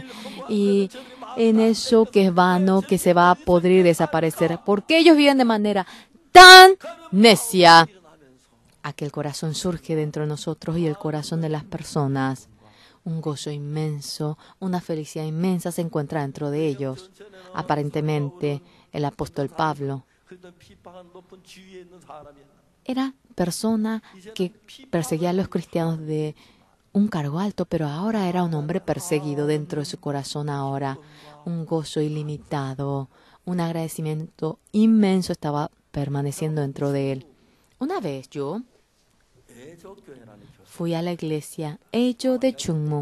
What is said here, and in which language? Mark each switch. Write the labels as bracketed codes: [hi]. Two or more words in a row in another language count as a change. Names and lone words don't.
[es] Y en eso que es vano, que se va a podrir, desaparecer, porque ellos viven de manera tan necia. Aquel corazón surge dentro de nosotros y el corazón de las personas. Un gozo inmenso, una felicidad inmensa se encuentra dentro de ellos. Aparentemente, el apóstol Pablo [ko] 그랬던 핍박한 높은 지위에 있는 사람이야. [es] era persona que perseguía a los cristianos de un cargo alto, pero ahora era un hombre perseguido dentro de su corazón ahora. Un gozo ilimitado, un agradecimiento inmenso estaba permaneciendo dentro de él. Una vez yo fui a la iglesia Ejo de Chungmu.